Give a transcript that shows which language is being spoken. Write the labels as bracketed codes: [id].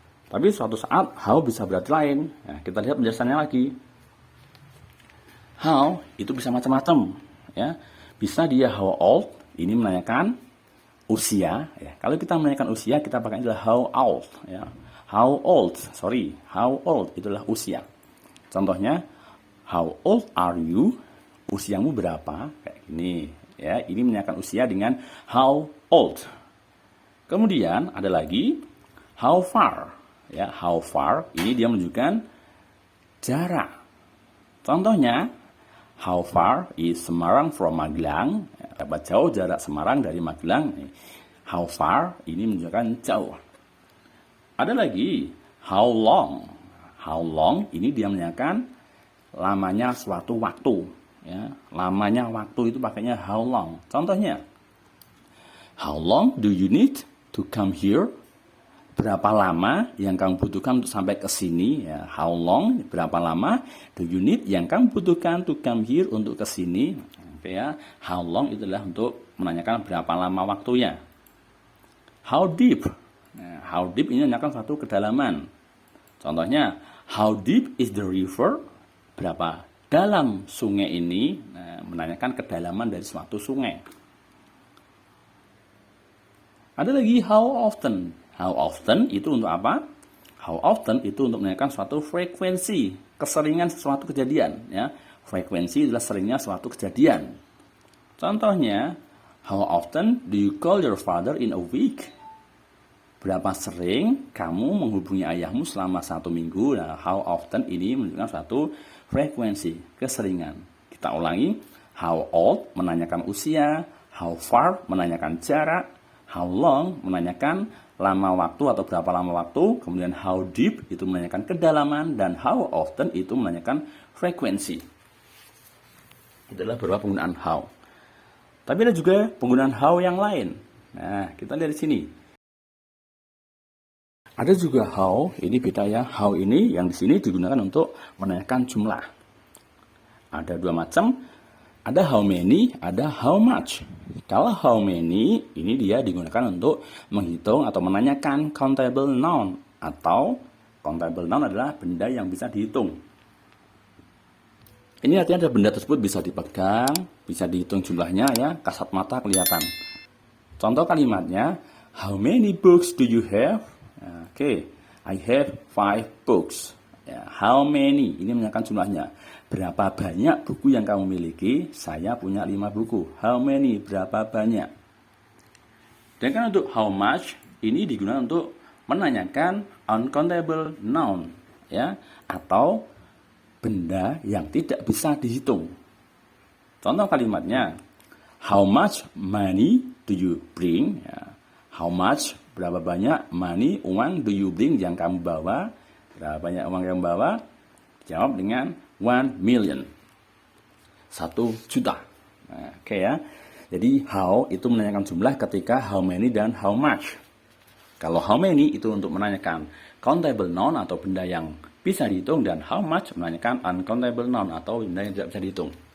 [id] Tapi suatu saat how bisa berarti lain. Nah, kita lihat penjelasannya lagi. How itu bisa macam-macam, ya. Bisa dia how old, ini menanyakan usia. Ya. Kalau kita menanyakan usia, kita pakai adalah how old, ya. How old itu adalah usia. Contohnya, [en] how old are you? [id] Usiamu berapa? Kayak gini, ya. Ini menanyakan usia dengan how old. Kemudian ada lagi how far, ya. How far ini dia menunjukkan jarak. Contohnya, [en] how far is Semarang from Magelang? [id] Berapa jauh jarak Semarang dari Magelang? How far ini menunjukkan jauh. Ada lagi how long. How long ini dia menanyakan lamanya suatu waktu. Ya, lamanya waktu itu pakainya how long. Contohnya, [en] how long do you need to come here? [id] Berapa lama yang kamu butuhkan untuk sampai ke sini? Ya, how long, berapa lama [en] do you need [id] yang kamu butuhkan [en] to come here [id] untuk ke sini? Ya, how long itu adalah untuk menanyakan berapa lama waktunya. How deep? Nah, how deep ini menanyakan suatu kedalaman. Contohnya, [en] how deep is the river? [id] Berapa dalam sungai ini? Nah, menanyakan kedalaman dari suatu sungai. Ada lagi how often. How often itu untuk apa? How often itu untuk menanyakan suatu frekuensi, keseringan suatu kejadian. Ya. Frekuensi adalah seringnya suatu kejadian. Contohnya, [en] how often do you call your father in a week? [id] Berapa sering kamu menghubungi ayahmu selama 1 minggu? Nah, how often ini menunjukkan suatu frekuensi, keseringan. Kita ulangi, how old menanyakan usia, how far menanyakan jarak, how long menanyakan lama waktu atau berapa lama waktu, kemudian how deep itu menanyakan kedalaman, dan how often itu menanyakan frekuensi. Itu adalah beberapa penggunaan how. Tapi ada juga penggunaan how yang lain. Nah, kita lihat di sini. Ada juga how, ini beda ya. How ini yang di sini digunakan untuk menanyakan jumlah. Ada 2 macam. Ada how many, ada how much. Kalau how many, ini dia digunakan untuk menghitung atau menanyakan countable noun. Atau countable noun adalah benda yang bisa dihitung. Ini artinya ada benda tersebut bisa dipegang, bisa dihitung jumlahnya ya, kasat mata kelihatan. Contoh kalimatnya, [en] how many books do you have? Oke, I have 5 books. [id] Ya, how many, ini menanyakan jumlahnya. Berapa banyak buku yang kamu miliki? Saya punya 5 buku. How many? Berapa banyak? Dan kan untuk how much ini digunakan untuk menanyakan uncountable noun, ya, atau benda yang tidak bisa dihitung. Contoh kalimatnya, [en] how much money do you bring? [id] Ya, how much, berapa banyak money, uang, [en] do you bring [id] yang kamu bawa? Berapa banyak uang yang kamu bawa? Jawab dengan 1 million. 1 juta. Nah, oke ya. Jadi how itu menanyakan jumlah ketika how many dan how much. Kalau how many itu untuk menanyakan countable noun atau benda yang bisa dihitung, dan how much menanyakan uncountable noun atau benda yang tidak bisa dihitung.